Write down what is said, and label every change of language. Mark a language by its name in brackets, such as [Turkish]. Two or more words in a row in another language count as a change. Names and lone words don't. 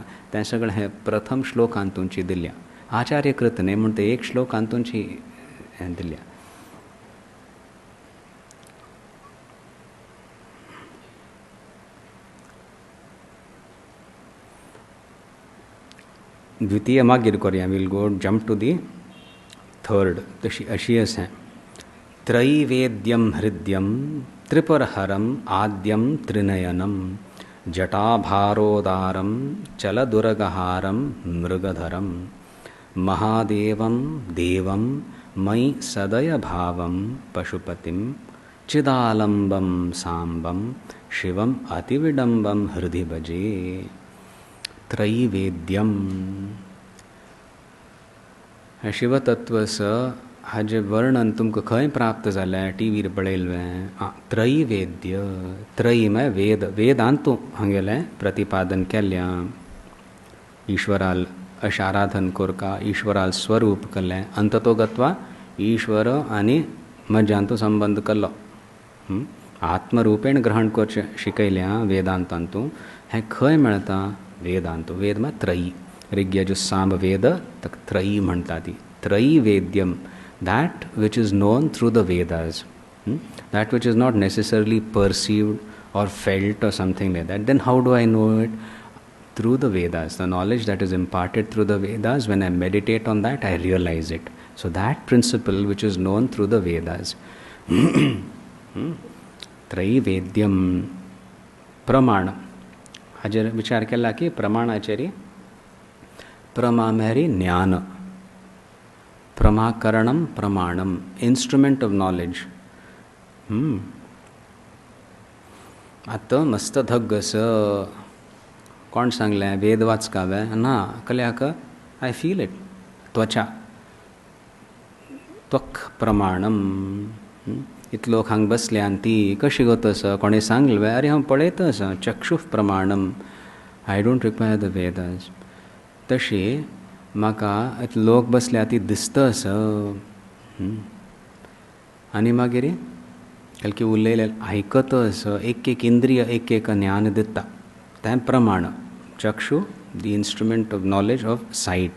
[Konkani] तें सगळें हें प्रथम श्लोकांतूंची दिल्या. आचार्य कृत न्ही म्हण ते एक श्लोकांतूंची हें दिल्या. द्वितीय मागीर करया. [English] We'll go jump to the third. [Konkani] तशी अशी आसा. [Sanskrit] त्रैवेद्यं हृद्यं त्रिपुरहरम आद्यं त्रिनयनम जटाभारोदारं चलदुर्गहारं मृगधरं महादेवं देवं मयि सदय भावं पशुपतिं चिदालंबं सांबं शिवम अतिविडंबं हृदि भजे. [Konkani] त्रैवेद्यम हे शिवतत्वचं हाजे वर्णन तुमकां खंय प्राप्त जालें टीव्हीर पळयल्लें. त्रैवेद्य. त्रयी म्हळ्यार वेद. वेदांतू हांगेलें प्रतिपादन केल्ल्या. ईश्वराल अशें आराधन कोरका. ईश्वराल स्वरूप केल्लें. [Sanskrit] अंततो गत्वा [Konkani] ईश्वर आनी मज्जांतू संबंध केल्लो. आत्मरुपेण ग्रहण करचें शिकयल्या वेदांतांतू. हें खंय मेळटा? वेदांतू. वेद म्हळ्यार त्रयी. ऋग्यजु साम वेद ताका त्रयी म्हणटा ती. त्रैवेद्यम. [English] That which is known through the Vedas, that which is not necessarily perceived or felt or something like that, then how do I know it? Through the Vedas. The knowledge that is imparted through the Vedas, when I meditate on that, I realize it. So that principle which is known through the Vedas. [Sanskrit] त्रैवेद्यम्। प्रमाण. [Konkani] हाजेर विचार केला की प्रमाणाचेरी प्रमा मेरी ज्ञान. [Sanskrit] प्रमाकरणम प्रमाणम. [English] Instrument of knowledge. [Konkani] आतां मस्त धग्गस कोण सांगलें? वेद वाचकावे ना कल्याक [English] I feel it. [Sanskrit] त्वचा त्वक प्रमाणम. [Konkani] इतलो हांग बसले आनी ती कशी गतस कोणें सांगलें अरे हांव पळयतस [Sanskrit] चक्षुः प्रमाणम. [English] I don't require the Vedas. [Konkani] तशी म्हाका लोक बसल्या ती दिसतस. आनी मागीर की उलयले आयकतस. एक एक इंद्रिय एक एक ज्ञान दिता. तें प्रमाण. [English] चक्षु the instrument of knowledge of sight.